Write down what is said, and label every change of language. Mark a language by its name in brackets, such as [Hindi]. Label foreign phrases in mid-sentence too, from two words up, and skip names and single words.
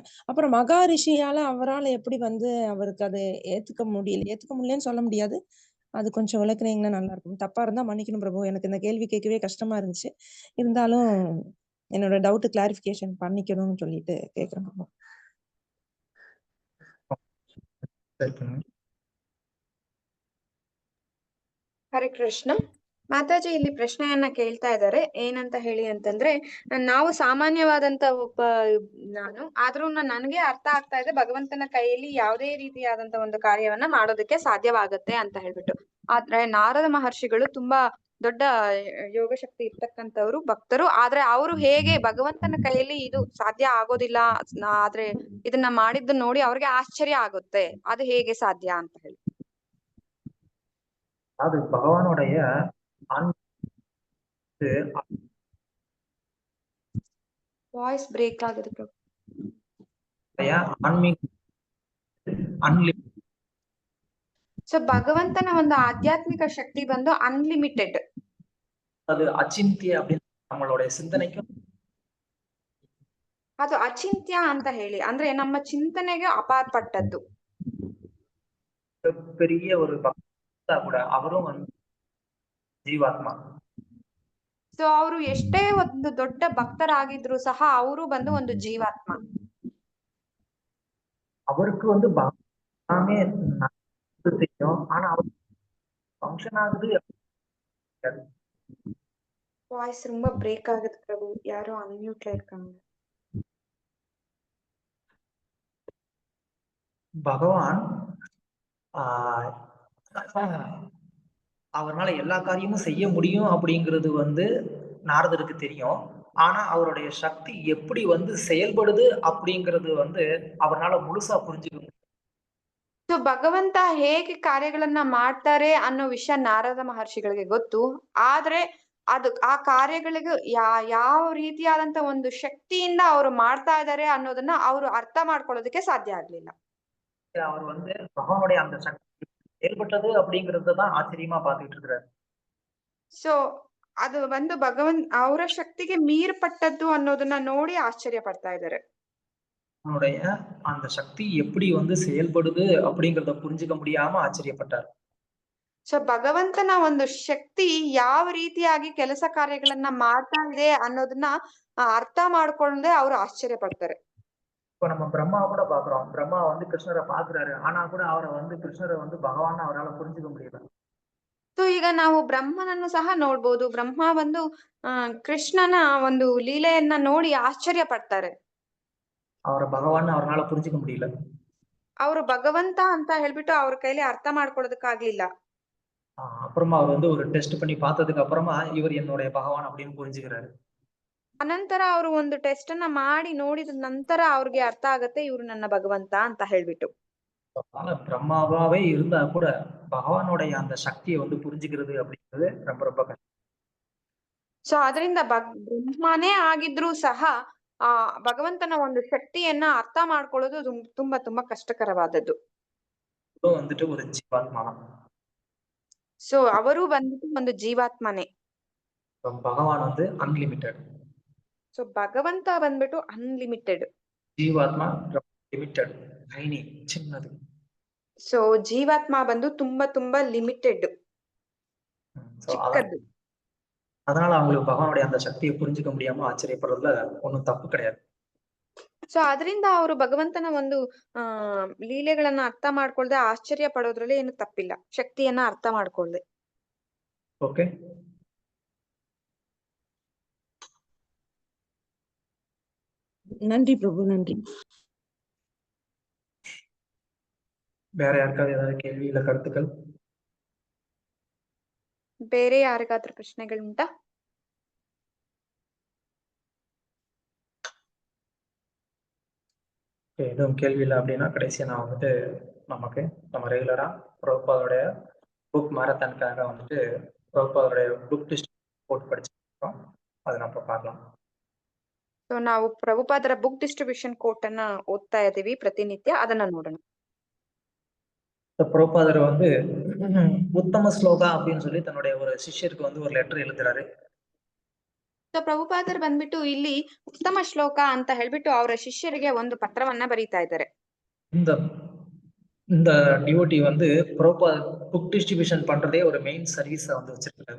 [Tamil] அப்புறம் மகாரிஷியால அவரால் எப்படி வந்து அவருக்கு அது ஏத்துக்க முடியலன்னு சொல்ல முடியாது. அது கொஞ்சம் விளக்குனீங்கன்னா நல்லா இருக்கும். தப்பா இருந்தா மன்னிக்கணும் பிரபு, எனக்கு இந்த கேள்வி கேட்கவே கஷ்டமா இருந்துச்சு. இருந்தாலும் என்னோட [English] doubt clarification [Tamil] பண்ணிக்கணும்னு சொல்லிட்டு கேக்குறேன் பிரபு. [Kannada] ಹರೇ ಕೃಷ್ಣ. ಮಾತಾಜಿ ಇಲ್ಲಿ ಪ್ರಶ್ನೆಯನ್ನ ಕೇಳ್ತಾ ಇದ್ದಾರೆ, ಏನಂತ ಹೇಳಿ ಅಂತಂದ್ರೆ, ನಾವು ಸಾಮಾನ್ಯವಾದಂತ ನಾನು ಆದ್ರೂ ನನಗೆ ಅರ್ಥ ಆಗ್ತಾ ಇದೆ ಭಗವಂತನ ಕೈಯಲ್ಲಿ ಯಾವುದೇ ರೀತಿಯಾದಂತ ಒಂದು ಕಾರ್ಯವನ್ನ ಮಾಡೋದಕ್ಕೆ ಸಾಧ್ಯವಾಗುತ್ತೆ ಅಂತ ಹೇಳ್ಬಿಟ್ಟು. ಆದ್ರೆ ನಾರದ ಮಹರ್ಷಿಗಳು ತುಂಬಾ ದೊಡ್ಡ ಯೋಗ ಶಕ್ತಿ ಇರ್ತಕ್ಕಂಥವ್ರು, ಭಕ್ತರು. ಆದ್ರೆ ಅವರು ಹೇಗೆ ಭಗವಂತನ ಕೈಯಲ್ಲಿ ಇದು ಸಾಧ್ಯ ಆಗೋದಿಲ್ಲ, ಆದ್ರೆ ಇದನ್ನ ಮಾಡಿದ್ದು ನೋಡಿ ಅವ್ರಿಗೆ ಆಶ್ಚರ್ಯ ಆಗುತ್ತೆ, ಅದು ಹೇಗೆ ಸಾಧ್ಯ ಅಂತ ಹೇಳಿ. [Tamil] அது பகவானுடைய [English] voice break [Kannada] ಆಗಿದೆ ಪ್ರಭು. [Tamil] ஆன்மீக [Kannada] ಸೊ ಭಗವಂತನ ಒಂದು ಆಧ್ಯಾತ್ಮಿಕ ಶಕ್ತಿ ಬಂದು ಅನ್ಲಿಮಿಟೆಡ್. [Tamil] அது அச்சிந்திய அப்படின்னு நம்மளுடைய சிந்தனைக்கும் [Kannada] ಅದು ಅಚಿಂತ್ಯ ಅಂತ ಹೇಳಿ ಅಂದ್ರೆ ನಮ್ಮ ಚಿಂತನೆಗೆ ಅಪಾರ್ಪಟ್ಟದ್ದು. [Tamil] பெரிய ஒரு பக்தா கூட அவரும் வந்து ಜೀವಾತ್ಮ. [Kannada] ಸೊ ಅವರು ಎಷ್ಟೇ ಒಂದು ದೊಡ್ಡ ಭಕ್ತರಾಗಿದ್ರು ಸಹ ಅವರು ಬಂದು ಒಂದು ಜೀವಾತ್ಮ. [Tamil] அவருக்கு வந்து எல்லாமே தெரியும், ஆனா அவர் ஃபங்க்ஷன் ஆகுது. வாய்ஸ் ரொம்ப பிரேக் ஆகுது பிரபு, யாரோ அன்மியூட்ல இருக்காங்க. பகவான் அவரால் எல்லா காரியமும் செய்ய முடியும் அப்படிங்கிறது வந்து நாரதருக்கு தெரியும். ஆனா அவருடைய சக்தி எப்படி வந்து செயல்படுது அப்படிங்கிறது வந்து அவரால் ಮುಳುಸಾ புரிஞ்சுக்க முடியும். [Kannada] ಸೊ ಭಗವಂತ ಹೇಗೆ ಕಾರ್ಯಗಳನ್ನ ಮಾಡ್ತಾರೆ ಅನ್ನೋ ವಿಷಯ ನಾರದ ಮಹರ್ಷಿಗಳಿಗೆ ಗೊತ್ತು. ಆದ್ರೆ ಅದು ಆ ಕಾರ್ಯಗಳಿಗೆ ಯಾವ ರೀತಿಯಾದಂತ ಒಂದು ಶಕ್ತಿಯಿಂದ ಅವರು ಮಾಡ್ತಾ ಇದ್ದಾರೆ ಅನ್ನೋದನ್ನ ಅವರು ಅರ್ಥ ಮಾಡ್ಕೊಳ್ಳೋದಕ್ಕೆ ಸಾಧ್ಯ ಆಗ್ಲಿಲ್ಲ. [Tamil] அவர் வந்து பகவானுடைய அந்த சக்தி செயல்பட்டது அப்படிங்கறத தான் ஆச்சரியமா பார்த்துட்டு இருக்கிறார். [Kannada] ಸೊ ಅದು ಒಂದು ಅವರ ಶಕ್ತಿಗೆ ಮೀರ್ಪಟ್ಟದ್ದು ಅನ್ನೋದನ್ನ ನೋಡಿ ಆಶ್ಚರ್ಯ ಪಡ್ತಾ ಇದ್ದಾರೆ. [Tamil] அவனுடைய அந்த சக்தி எப்படி வந்து செயல்படுது அப்படிங்கறத புரிஞ்சுக்க முடியாம ஆச்சரியப்பட்டார். [Kannada] ಸೊ ಭಗವಂತನ ಒಂದು ಶಕ್ತಿ ಯಾವ ರೀತಿಯಾಗಿ ಕೆಲಸ ಕಾರ್ಯಗಳನ್ನ ಮಾಡ್ತಾ ಇದೆ ಅನ್ನೋದನ್ನ ಅರ್ಥ ಮಾಡ್ಕೊಂಡೆ ಅವರು ಆಶ್ಚರ್ಯ ಪಡ್ತಾರೆ. [Tamil] இப்ப நம்ம பிரம்மா கூட பாக்குறோம். பிரம்மா வந்து கிருஷ்ணரை பாக்குறாரு, ஆனா கூட அவரை வந்து கிருஷ்ணரை வந்து பகவான் அவரால் புரிஞ்சுக்க முடியல. [Kannada] ಸೊ ಈಗ ನಾವು ಬ್ರಹ್ಮನನ್ನು ಸಹ ನೋಡ್ಬೋದು. ಬ್ರಹ್ಮ ಒಂದು ಕೃಷ್ಣನ ಒಂದು ಲೀಲೆಯನ್ನ ನೋಡಿ ಆಶ್ಚರ್ಯ ಪಡ್ತಾರೆ. [Tamil] அவரை பகவான் அவரால் புரிஞ்சுக்க முடியல. [Kannada] ಅವರು ಭಗವಂತ ಅಂತ ಹೇಳ್ಬಿಟ್ಟು ಅವ್ರ ಕೈಲಿ ಅರ್ಥ ಮಾಡ್ಕೊಳ್ಳೋದಕ್ಕಾಗ್ಲಿಲ್ಲ. [Tamil] அப்புறமா அவர் வந்து ஒரு டெஸ்ட் பண்ணி பார்த்ததுக்கு அப்புறமா இவர் என்னுடைய பகவான் அப்படின்னு புரிஞ்சுக்கிறாரு. [Kannada] ಅನಂತರ ಅವರು ಒಂದು ಟೆಸ್ಟ್ ಅನ್ನ ಮಾಡಿ ನೋಡಿದ ನಂತರ ಅವ್ರಿಗೆ ಅರ್ಥ ಆಗತ್ತೆ ಇವ್ರು ನನ್ನ ಭಗವಂತ ಅಂತ ಹೇಳ್ಬಿಟ್ಟು. [Tamil] பிரம்மாவாவே இருந்தா கூட பகவானுடைய அந்த சக்தியை வந்து புரிஞ்சுக்கிறது அப்படிங்கிறது ரொம்ப ரொம்ப கஷ்டம். [Kannada] ಸೊ ಅದರಿಂದ ಬ್ರಹ್ಮನೇ ಆಗಿದ್ರು ಸಹ ಆ ಭಗವಂತನ ಒಂದು ಶಕ್ತಿಯನ್ನ ಅರ್ಥ ಮಾಡ್ಕೊಳ್ಳೋದು ತುಂಬಾ ತುಂಬಾ ಕಷ್ಟಕರವಾದದ್ದು. [Tamil] வந்துட்டு ஒரு ஜீவாத்மா. [Kannada] ಸೊ ಅವರು ಬಂದ್ಬಿಟ್ಟು ಒಂದು ಜೀವಾತ್ಮನೇ. [Tamil] பகவான் வந்து ಅನ್ಲಿಮಿಟೆಡ್. [Kannada] ಸೊ ಭಗವಂತ ಬಂದ್ಬಿಟ್ಟು ಅನ್ಲಿಮಿಟೆಡ್. ಜೀವಾತ್ಮ [English] limited, tiny, [Kannada] ಚಿನ್ನದು. ಸೊ ಜೀವಾತ್ಮ ಬಂದು ತುಂಬಾ ತುಂಬಾ ಲಿಮಿಟೆಡ್, ಚಿಕ್ಕದ್ದು. [Tamil] அதனால அவங்களுக்கு பகவானுடைய அந்த சக்தியை புரிஞ்சுக்க முடியாம ஆச்சரியப்படுறதுல ஒன்றும் தப்பு கிடையாது. [Kannada] ಸೊ ಅದರಿಂದ ಅವರು ಭಗವಂತನ ಒಂದು ಲೀಲೆಗಳನ್ನ ಅರ್ಥ ಮಾಡ್ಕೊಳ್ದೆ ಆಶ್ಚರ್ಯ ಪಡೋದ್ರಲ್ಲಿ ಏನು ತಪ್ಪಿಲ್ಲ, ಶಕ್ತಿಯನ್ನ ಅರ್ಥ ಮಾಡ್ಕೊಳ್ದೆ. ಓಕೆ, [Tamil] நன்றி பிரபு, நன்றி. வேற யாருக்காவது ஏதாவது கேள்வி இல்ல கருத்துக்கள்? [Kannada] ಬೇರೆ ಯಾರಿಗಾದ್ರೂ ಪ್ರಶ್ನೆಗಳುಂಟಾ? [Tamil] எதுவும் கேள்வி இல்லை அப்படின்னா கடைசியா நான் வந்துட்டு நம்ம ரெகுலரா பிரபுபாதோடைய [English] book marathon-க்காக [Tamil] வந்துட்டு பிரபுபாதோடைய [English] book list [Tamil] போட்டு படிச்சிருக்கோம். அதை நம்ம பார்க்கலாம். [Kannada] ಸೊ ನಾವು ಪ್ರಭುಪಾದರ [English] book distribution quote [Kannada] ಅನ್ನ ಓದ್ತಾ ಇದೀವಿ ಪ್ರತಿನಿತ್ಯ, ಅದನ್ನ ನೋಡೋಣ. [Tamil] பிரபுபாதர் வந்து உத்தம ஸ்லோகா அப்படின்னு சொல்லி தன்னுடைய ஒரு சிஷ்யருக்கு வந்து ஒரு லெட்டர் எழுதுறாரு. [Kannada] ಸೊ ಪ್ರಭುಪಾದರ್ ಬಂದ್ಬಿಟ್ಟು ಇಲ್ಲಿ ಉತ್ತಮ ಶ್ಲೋಕ ಅಂತ ಹೇಳ್ಬಿಟ್ಟು ಅವರ ಶಿಷ್ಯರಿಗೆ ಒಂದು ಪತ್ರವನ್ನ ಬರೀತಾ ಇದ್ದಾರೆ. [Tamil] இந்த டிவோட்டி வந்து பிரபுபாதர் [English] book distribution [Tamil] பண்றதே ஒரு [English] main service-ஆ [Tamil] வந்து வச்சிருக்காரு.